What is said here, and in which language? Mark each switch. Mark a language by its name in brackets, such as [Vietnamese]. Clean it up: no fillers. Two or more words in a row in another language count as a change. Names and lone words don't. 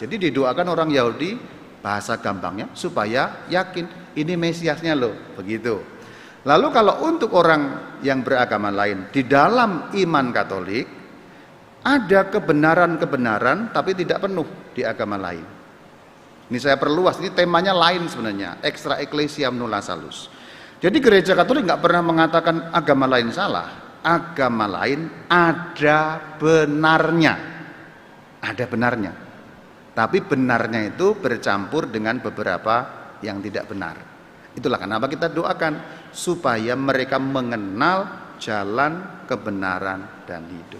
[Indonesian] Jadi didoakan orang Yahudi, bahasa gampangnya, supaya yakin ini Mesiasnya loh, begitu. Lalu kalau untuk orang yang beragama lain, di dalam iman Katolik, ada kebenaran-kebenaran tapi tidak penuh di agama lain. Ini saya perluas, ini temanya lain sebenarnya, [Latin] extra ecclesia nulla salus. [Indonesian] Jadi gereja Katolik nggak pernah mengatakan agama lain salah. Agama lain ada benarnya. Ada benarnya. Tapi benarnya itu bercampur dengan beberapa yang tidak benar. Itulah kenapa kita doakan supaya mereka mengenal jalan kebenaran dan hidup.